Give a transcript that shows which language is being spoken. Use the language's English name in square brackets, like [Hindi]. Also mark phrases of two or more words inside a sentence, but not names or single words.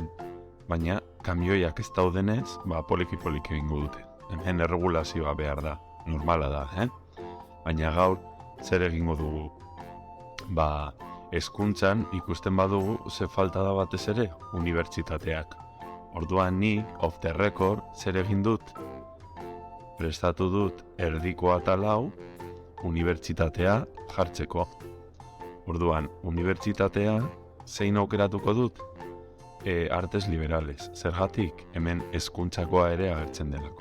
[Basque] Baina, kamioiak ez daudenez, poliki-poliki egingo dute. Hemen erregulazioa behar da, normala da, Baina gaur, zer egingo dugu? Hezkuntzan ikusten badugu ze falta da batez ere, unibertsitateak. Orduan ni, [English] off the record, [Basque] zer egin dut? Prestatu dut erdiko atal hau, unibertsitatea jartzeko. Orduan, unibertsitatea zein aukeratuko dut? [Spanish] Artes liberales. [Basque] Zergatik, hemen hezkuntzakoa ere agertzen delako.